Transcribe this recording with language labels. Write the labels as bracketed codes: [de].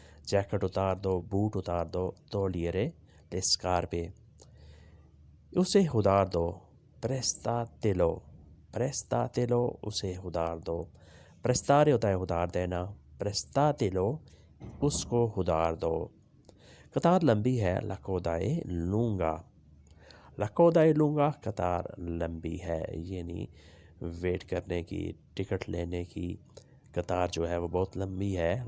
[ur] Jacket اتار دو، boat اتار دو. [it] togliere le scarpe. [ur] اسے ادار دو. [it] prestatelo. prestatelo [ur] اسے ادار دو. prestare ہوتا ہے ادار دینا. [it] prestatelo [ur] اس کو ادار دو. قطار لمبی ہے. [it] la coda è lunga. la coda è lunga [ur] قطار لمبی ہے. یعنی ویٹ کرنے کی، ٹکٹ لینے کی قطار جو ہے وہ بہت لمبی ہے.